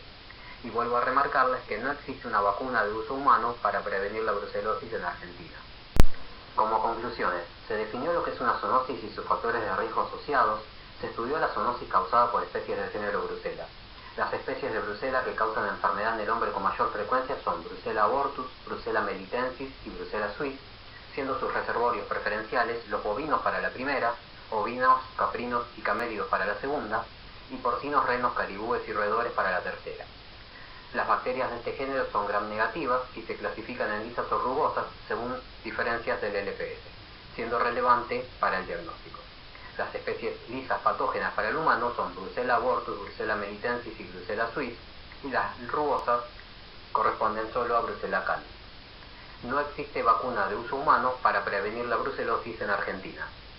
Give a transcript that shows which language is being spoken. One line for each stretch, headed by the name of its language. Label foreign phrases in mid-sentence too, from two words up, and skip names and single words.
Spanish: Y vuelvo a remarcarles que no existe una vacuna de uso humano para prevenir la brucelosis en Argentina. Como conclusiones, se definió lo que es una zoonosis y sus factores de riesgo asociados, se estudió la zoonosis causada por especies del género Brucella. Las especies de Brucella que causan enfermedad en el hombre con mayor frecuencia son Brucella abortus, Brucella melitensis y Brucella suis, siendo sus reservorios preferenciales los bovinos para la primera, ovinos, caprinos y camélidos para la segunda, y porcinos, renos, caribúes y roedores para la tercera. Las bacterias de este género son gram negativas y se clasifican en lisas o rugosas según diferencias del LPS, siendo relevante para el diagnóstico. Las especies lisas patógenas para el humano son Brucella abortus, Brucella melitensis y Brucella suis, y las rugosas corresponden solo a Brucella canis. No existe vacuna de uso humano para prevenir la brucelosis en Argentina.